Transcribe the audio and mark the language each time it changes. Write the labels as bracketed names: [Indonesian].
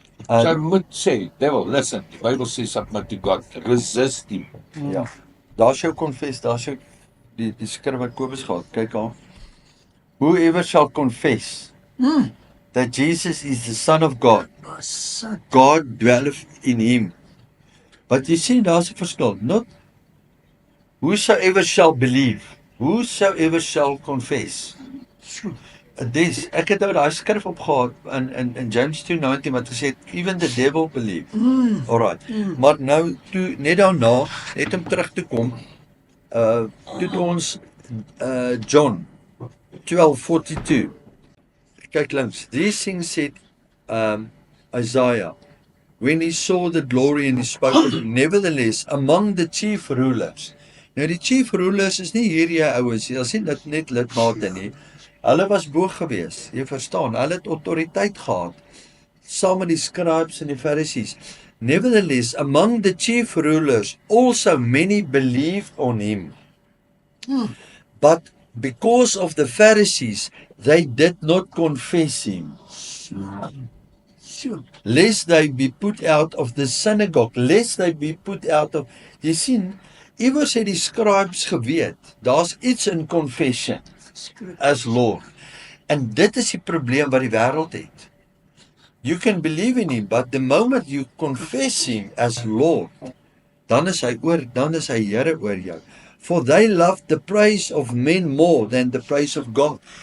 [English] So I [Afrikaans] moet sê, [English] devil, listen, die Bible sê submit to God, resist him. [Afrikaans] Ja. Daar's jou confess, daar's jou die skrif wat Kobus gehad. Kyk aan. [English] Whoever shall confess that Jesus is the Son of God. God dwelleth in him. But you see, [Afrikaans] daar's 'n verskil. [English] Not whosoever shall believe, whosoever shall confess. [Afrikaans] Ek het nou daai skrif opgehad in James 2:19 wat gesê het, [English] even the devil believe. [Afrikaans] Alright. Maar nou toe net daarna, net om terug te kom, toe ons John 12:42. Kyk links. [English] These things said Isaiah when he saw the glory and he spoke, nevertheless among the chief rulers. [Afrikaans] Nou die chief rulers is nie hierdie ouens, jy sien dit net lidmate nie. Hulle was bo gewees, jy verstaan, hulle het autoriteit gehad, saam met die scribes en die Pharisees. [English] Nevertheless, among the chief rulers, also many believed on him. But because of the Pharisees, they did not confess him. Lest they be put out of the synagogue, lest they be put out of... [Afrikaans] Jy sien, iewers het die scribes geweet, daar's iets in confession as Lord. En dit is die probleem wat die wêreld het. [English] You can believe in him, but the moment you confess him as Lord, [Afrikaans] dan is hy Here oor jou. [English] For they love the praise of men more than the praise of God.